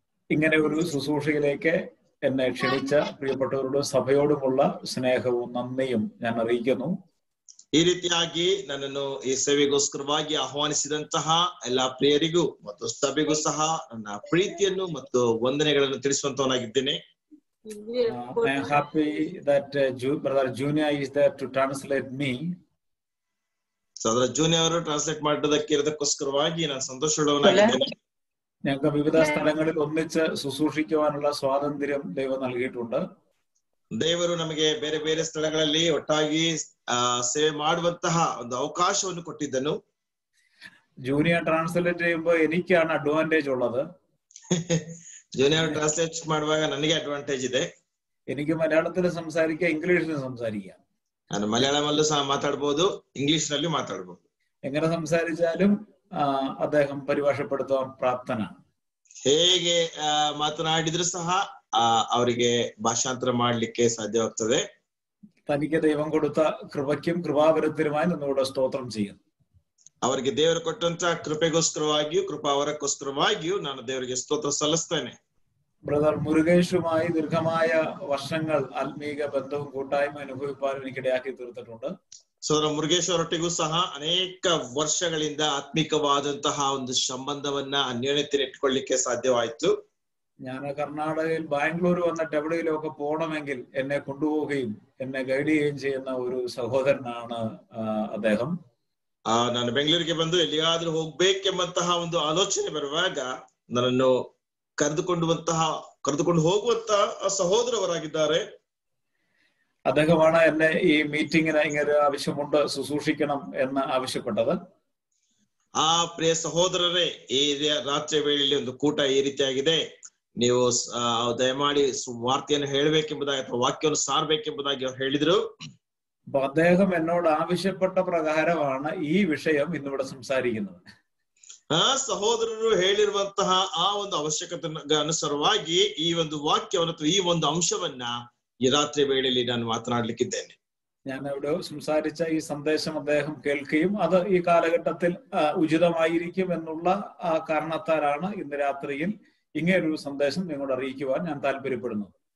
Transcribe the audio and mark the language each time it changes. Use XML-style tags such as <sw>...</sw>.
<ml>ഇങ്ങനെ ഒരു ശുശ്രൂഷയിലേക്ക് എന്നെ ക്ഷണിച്ച പ്രിയപ്പെട്ടവരോടും സഭയോടുമുള്ള സ്നേഹവും നന്ദിയും ഞാൻ അറിയിക്കുന്നു.</ml> <kn>ಈ ರೀತಿಯಾಗಿ ನನ್ನನ್ನು ಈ ಸೇವೆಗೋಸ್ಕರವಾಗಿ ಆಹ್ವಾನಿಸಿದಂತಹ ಎಲ್ಲಾ ಪ್ರಿಯರಿಗೂ ಮತ್ತು ಸಭೆಗೂ ಸಹ ನನ್ನ ಪ್ರೀತಿಯನ್ನು ಮತ್ತು ವಂದನೆಗಳನ್ನು ತಿಳಿಸುವಂತವನಾಗಿದ್ದೇನೆ.</kn> <en>I am happy that Brother Junior is there to translate me.</en> <kn>ಸಹೋದರ ಜೂನಿಯರ್ ಅವರು ಟ್ರಾನ್ಸ್ಲೇಟ್ ಮಾಡೋದಕ್ಕೋಸ್ಕರವಾಗಿ ನಾನು ಸಂತೋಷವುಳ್ಳವನಾಗಿದ್ದೇನೆ.</kn> <ml>ഞങ്ങൾക്ക് വിവിധ സ്ഥലങ്ങളിൽ ഒന്നിച്ച് ശുശ്രൂഷിക്കുവാനുള്ള സ്വാതന്ത്ര്യം ദൈവം നൽകിയിട്ടുണ്ട്.</ml> <kn>ದೇವರು ನಮಗೆ ಬೇರೆ ಬೇರೆ ಸ್ಥಳಗಳಲ್ಲಿ ಒಟ್ಟಾಗಿ ಸೇವೆ ಮಾಡುವಂತಹ ಒಂದು ಅವಕಾಶವನ್ನು ಕೊಟ್ಟಿದ್ದನು.</kn> <ml>ജൂനിയർ ട്രാൻസ്ലേറ്റ് ചെയ്യുമ്പോൾ എനിക്കാണ് അഡ്വാൻറ്റേജ് ഉള്ളത്.</ml> <kn>ജൂനിയർ ട്രാൻസ്ലേറ്റ് ಮಾಡುವಾಗ ನನಗೆ ಅಡ್ವಾಂಟೇಜ್ ಇದೆ.</kn> <ml>എനിക്ക് മലയാളത്തിൽ സംസാരിക്കാം, ഇംഗ്ലീഷിൽ സംസാരിക്കാം.</ml> <kn>ನಾನು ಮಲಯಾಳಮಲ್ಲೂ ಸಹ ಮಾತಾಡಬಹುದು, ಇಂಗ್ಲಿಷ್ ನಲ್ಲಿ ಮಾತಾಡಬಹುದು.</kn> <ml>എങ്ങനെ സംസാരിച്ചാലും അദ്ദേഹം പരിഭാഷപ്പെടുത്താൻ പ്രാപ്തനാണ്.</ml> <kn>ಹೇಗೆ ಮಾತನಾಡಿದ್ರು ಸಹ ಅವರಿಗೆ ಭಾಷಾಂತರ ಮಾಡ್ಲಿಕ್ಕೆ ಸಾಧ್ಯವಾಗ್ತದೆ.</kn> <ml>തനിക്ക് ദൈവം കൊടുത്ത കൃപയ്ക്കും കൃപാവരത്തിനുമായി നിന്നുകൂടെ സ്തോത്രം ചെയ്യുന്നു.</ml> <kn>ಅವರಿಗೆ ದೇವರು ಕೊಟ್ಟಂತ ಕೃಪೆಗೋಸ್ಕರವಾಗಿಯೂ ಕೃಪಾವರಕ್ಕೋಸ್ಕರವಾಗಿಯೂ ನಾನು ದೇವರಿಗೆ ಸ್ತೋತ್ರ ಸಲ್ಲಿಸ್ತೇನೆ.</kn> <ml>ബ്രദർ മുരുകേഷുമായി ദീർഘമായ വർഷങ്ങൾ ആത്മീക ബന്ധവും കൂട്ടായ്മ അനുഭവിപ്പാൻ എനിക്കിടയാക്കി തീർത്തിട്ടുണ്ട്.</ml> <kn>ಸೋದರ ಮುರುಗೇಶ್ ಅವರೊಟ್ಟಿಗೂ ಸಹ ಅನೇಕ ವರ್ಷಗಳಿಂದ ಆತ್ಮಿಕವಾದಂತಹ ಒಂದು ಸಂಬಂಧವನ್ನ ಅನ್ಯೋನ್ಯತೆ ಇಟ್ಕೊಳ್ಳಿಕ್ಕೆ ಸಾಧ್ಯವಾಯಿತು.</kn> <ml>ഞാൻ കർണാടകയിൽ ബാംഗ്ലൂർ വന്നിട്ട് എവിടെയെങ്കിലുമൊക്കെ പോകണമെങ്കിൽ എന്നെ കൊണ്ടുപോവുകയും എന്നെ ഗൈഡ് ചെയ്യുകയും ചെയ്യുന്ന ഒരു ಸಹೋದರನಾണ് അദ്ദേഹം.</ml> <kn>ನಾನು ಬೆಂಗಳೂರಿಗೆ ಬಂದು ಎಲ್ಲಿಯಾದ್ರೂ ಹೋಗ್ಬೇಕೆಂಬಂತಹ ಒಂದು ಆಲೋಚನೆ ಬರುವಾಗ ನನ್ನನ್ನು ಕರೆದುಕೊಂಡು ಹೋಗುವಂತಹ ಸಹೋದರವರಾಗಿದ್ದಾರೆ.</kn> <ml>അദ്ദേഹമാണ് എന്നെ ഈ മീറ്റിങ്ങിന് ഇങ്ങനെ ആവശ്യമുണ്ട്, ശുശ്രൂഷിക്കണം എന്ന് ആവശ്യപ്പെട്ടത്.</ml> <kn>ಆ ಪ್ರಿಯ ಸಹೋದರರೇ, ಈ ರಾತ್ರಿ ವೇಳೆಯಲ್ಲಿ ಒಂದು ಕೂಟ ಈ ರೀತಿಯಾಗಿದೆ, ನೀವು ದಯಮಾಡಿ ವಾರ್ತೆಯನ್ನು ಹೇಳಬೇಕೆಂಬುದಾಗಿ ಅಥವಾ ವಾಕ್ಯವನ್ನು ಸಾರಬೇಕೆಂಬುದಾಗಿ ಅವ್ರು ಹೇಳಿದ್ರು.</kn> <ml>അദ്ദേഹം എന്നോട് ആവശ്യപ്പെട്ട പ്രകാരമാണ് ഈ വിഷയം ഇന്നിവിടെ സംസാരിക്കുന്നത്.</ml> <kn>ಆ ಸಹೋದರರು ಹೇಳಿರುವಂತಹ ಆ ಒಂದು ಅವಶ್ಯಕತೆ ಅನುಸಾರವಾಗಿ ಈ ಒಂದು ವಾಕ್ಯವನ್ನು ಅಥವಾ ಈ ಒಂದು ಅಂಶವನ್ನ ಈ ರಾತ್ರಿ ವೇಳೆಯಲ್ಲಿ ನಾನು ಮಾತನಾಡ್ಲಿಕ್ಕಿದ್ದೇನೆ.</kn> <ml>ഞാൻ ഇവിടെ സംസാരിച്ച ഈ സന്ദേശം അദ്ദേഹം കേൾക്കുകയും അത് ഈ കാലഘട്ടത്തിൽ ഉചിതമായിരിക്കും എന്നുള്ള കാരണത്താലാണ് ഇന്ന് രാത്രിയിൽ ഇങ്ങനൊരു സന്ദേശം നിങ്ങളോട് അറിയിക്കുവാൻ ഞാൻ താല്പര്യപ്പെടുന്നത്.</ml>